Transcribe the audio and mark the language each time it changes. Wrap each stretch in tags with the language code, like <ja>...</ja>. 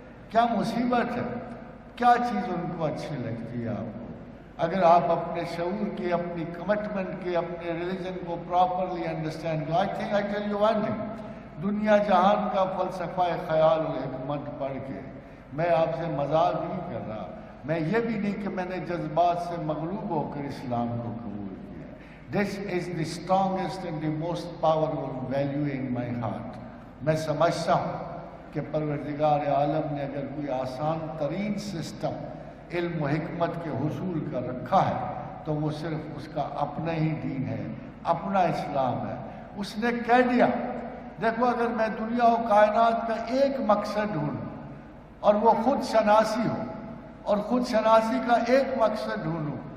<ur>کیا مصیبت ہے؟ کیا چیز ان کو اچھی لگتی ہے آپ کو؟ اگر آپ اپنے شعور کے، اپنی کمٹمنٹ کے، اپنے ریلیجن کو</ur> <en>properly understand</en> <ur>کرو.</ur> <en>I tell you one thing.</en> <ur>دنیا جہان کا فلسفہ خیال و حکمت پڑھ کے میں آپ سے مذاق نہیں کر رہا، میں یہ بھی نہیں کہ میں نے جذبات سے مغلوب ہو کر اسلام کو قبول کیا.</ur> <en>This is the strongest and the most powerful value in my heart.</en> <ur>میں سمجھتا ہوں کہ پروردگار عالم نے اگر کوئی آسان ترین سسٹم علم و حکمت کے حصول کا رکھا ہے تو وہ صرف اس کا اپنا ہی دین ہے، اپنا اسلام ہے. اس نے کہہ دیا، دیکھو اگر میں دنیا و کائنات کا ایک مقصد ڈھونڈوں اور وہ خود شناسی ہو، اور خود شناسی کا ایک مقصد ڈھونڈوں</ur>